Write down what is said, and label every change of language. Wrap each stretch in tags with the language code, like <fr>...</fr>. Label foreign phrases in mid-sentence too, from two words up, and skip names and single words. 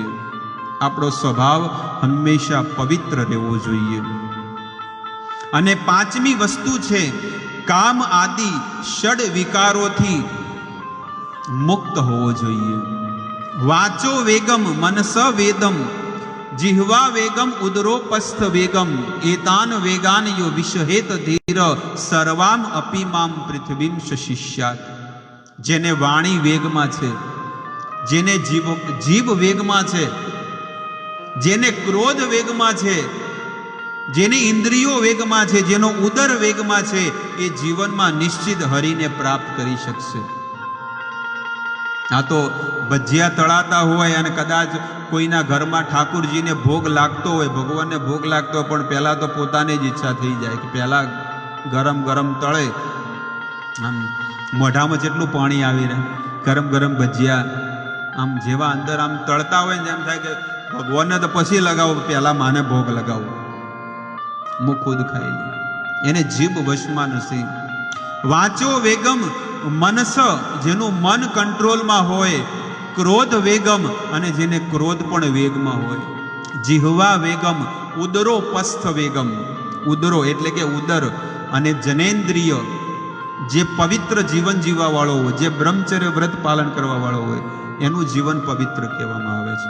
<gu>આપણો સ્વભાવ હંમેશા પવિત્ર રહેવો જોઈએ. અને 5મી વસ્તુ છે કામ આદિ ષડ વિકારોથી મુક્ત હોવો જોઈએ.</gu> <sa>વાચો વેગમ મનસ વેદમ जिह्वा वेगम उदरोपस्थ वेगम एतान वेगान यो विषहेत धीर सर्वाम अपीमाम पृथ्वीम शिष्यात.</sa> <gu>જેને વાણી વેગમા છે, જેને જીવ વેગમા છે, જેને ક્રોધ વેગમા છે, જેને ઇંદ્રિયો વેગમા છે, જેનો ઉદર વેગમા છે, એ જીવન મેં નિશ્ચિત હરિને પ્રાપ્ત કરી શકશે. આ તો ભજિયા તળાતા હોય અને કદાચ કોઈના ઘરમાં ઠાકુરજીને ભોગ લાગતો હોય, ભગવાનને ભોગ લાગતો હોય, પણ પહેલા તો પોતાને જ ઇચ્છા થઈ જાય કે પહેલા ગરમ ગરમ તળે, આમ મોઢામાં જેટલું પાણી આવી રહે, ગરમ ગરમ ભજિયા આમ જેવા અંદર આમ તળતા હોય ને એમ થાય કે ભગવાનને તો પછી લગાવો, પહેલા માને ભોગ લગાવો, મુ ખુદ ખાઈ લૂં. એને જીભ વશમાં નથી.</gu> <sa>वाचो वेगम मनस,</sa> <gu>जेનું મન કંટ્રોલમાં હોય,</gu> <sa>ક્રોધ વેગમ</sa> <gu>અને જેને ક્રોધ પણ વેગમાં હોય,</gu> <sa>જીહવા વેગમ ઉદરો પસ્થ વેગમ,</sa> <gu>ઉદરો એટલે કે ઉદર, અને જનેન્દ્રિય જે પવિત્ર જીવન જીવવા વાળો હોય, જે બ્રહ્મચર્ય વ્રત પાલન કરવા વાળો હોય, એનું જીવન પવિત્ર કહેવામાં આવે છે.</gu>